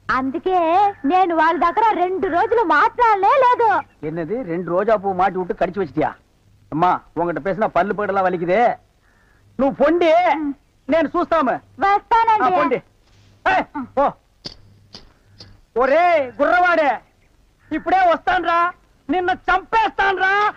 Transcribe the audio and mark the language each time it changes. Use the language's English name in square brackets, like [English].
[Telugu] అందుకే నేను వాళ్ళ దగ్గర 2 రోజులు మాట్లాడలే లేదు. [Tamil] என்னது 2 ரோஜா பூ மாட்டி விட்டு கடிச்சு வச்சிட்டியா? அம்மா உங்ககிட்ட பேசினா பல்லு படலாம் வலிக்குது. [Telugu] నువ్వు పొండి నేను చూస్తాము. వస్తానండి. పొండి. ఓ ఒరే గుర్రవాడే, ఇప్పుడే వస్తాన్రా, నిన్ను చంపేస్తాన్రా.